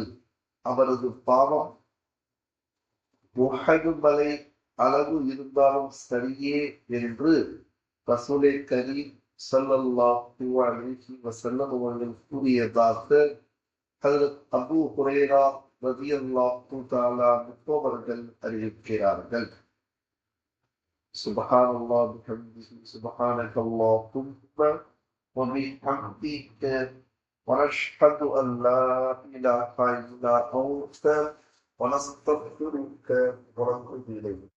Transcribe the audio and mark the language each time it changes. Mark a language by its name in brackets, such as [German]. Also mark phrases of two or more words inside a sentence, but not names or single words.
[Tamil] அவரது பாவம் உஹது மலை அளவு இருந்தாலும் சரியே என்று ரசூலே கரீம் [Arabic] صلى الله عليه وسلم [Tamil] அவர்கள் கூறியதாக ஹஜ்ரத் அபூ ஹுரைரா [Arabic] رضي الله تعالى عنه [Tamil] அவர்கள் அறிவிக்கிறார்கள். [Arabic] سبحان الله وبحمده سبحانك اللهم وبحمدك ونشهد أن لا إله إلا أنت ونستغفرك ونتوب إليك.